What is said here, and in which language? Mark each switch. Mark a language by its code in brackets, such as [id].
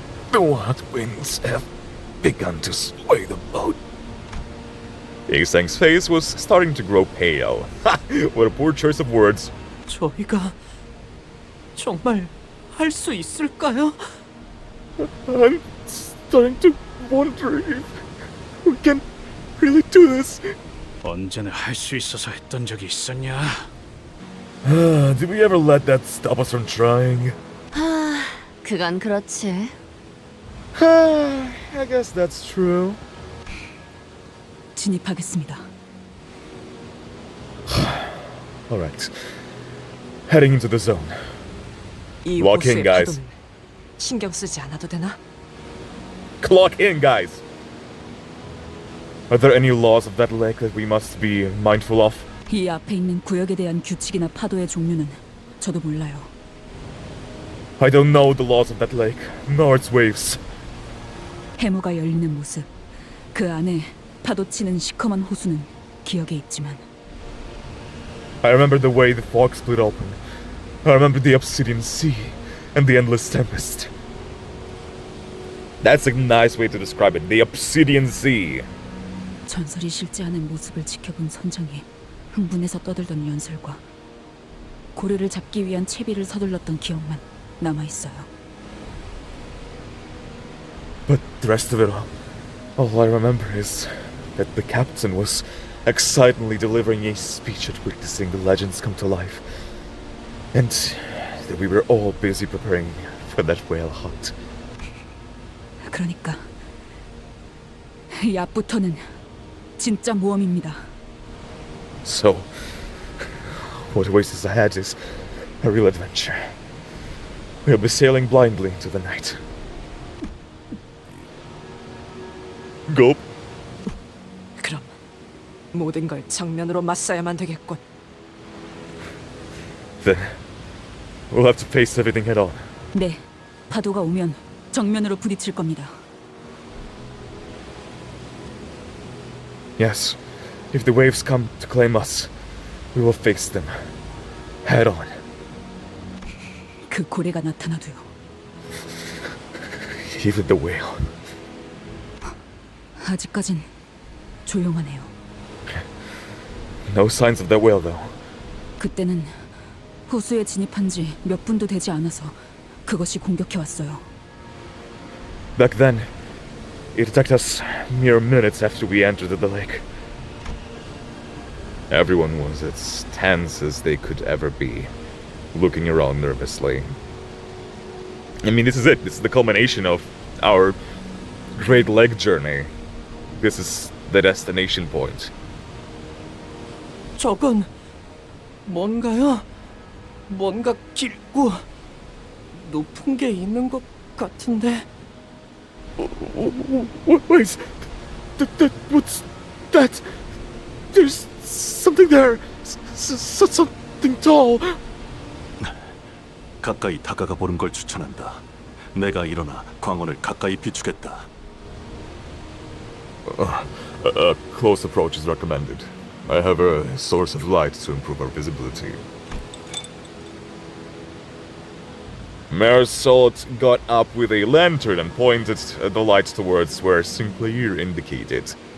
[en] The wild winds have begun to sway the boat. Yiseng's face was starting to grow pale. What a poor choice of words. [ko] 저희가 정말 할 수 있을까요? [en] I'm starting to wonder if we can really do this. [ko] 언제나 할 수 있어서 했던 적이 있었냐? [en] Did we ever let that stop us from trying? [ko] 그건 그렇지. [en] I guess that's true. [ko] 진입하겠습니다. [en] Alright. Heading into the zone. [ko] 이 [en] Lock in, [ko] 호수의 [en] guys. [ko] 파도는 신경 쓰지 않아도 되나? [en] Clock in, guys! Are there any laws of that lake that we must be mindful of? [ko] 이 앞에 있는 구역에 대한 규칙이나 파도의 종류는 저도 몰라요. [en] I don't know the laws of that lake, nor its waves. [ko] 해무가 열리는 모습, 그 안에 파도치는 시커먼 호수는 기억에 있지만 [en] I remember the way the fog split open. I remember the obsidian sea and the endless tempest. That's a nice way to describe it. The obsidian sea. [ko] 전설이 실제하는 모습을 지켜본 선장이 흥분해서 떠들던 연설과 고래를 잡기 위한 채비를 서둘렀던 기억만 남아있어요. [en] But the rest of it all I remember is that the captain was excitedly delivering a speech at witnessing the legends come to life, and that we were all busy preparing for that whale hunt. [ko] 그러니까 이 앞부터는 진짜 모험입니다. [en] So, what awaits us ahead is a real adventure. We'll be sailing blindly into the night. Gulp. [ko] 그럼 모든 걸 정면으로 맞서야만 되겠군. [en] Then, we'll have to face everything head on. [ko] 네, 파도가 오면 정면으로 부딪힐 겁니다. [en] Yes, if the waves come to claim us, we will face them head on. [ko] 그 고래가 나타나도요. [en] Even the whale. [ko] 아직까진 조용하네요. [en] No signs of that whale, though. [ko] 그때는 호수에 진입한 지 몇 분도 되지 않아서 그것이 공격해 왔어요. [en] Back then, it attacked us mere minutes after we entered the lake. Everyone was as tense as they could ever be, looking around nervously. I mean, this is it. This is the culmination of our Great Lake journey. This is the destination point. [ko] 저건 뭔가요? 뭔가 길고 높은 게 있는 것 같은데. [en] Wait, what's that? There's something there. Something tall. [ko] 가까이 다가가 보는 걸 추천한다. 내가 일어나 광원을 가까이 비추겠다. [en] A close approach is recommended. I have a source of light to improve our visibility. Marisol got up with a lantern and pointed the light towards where Sinclair indicated.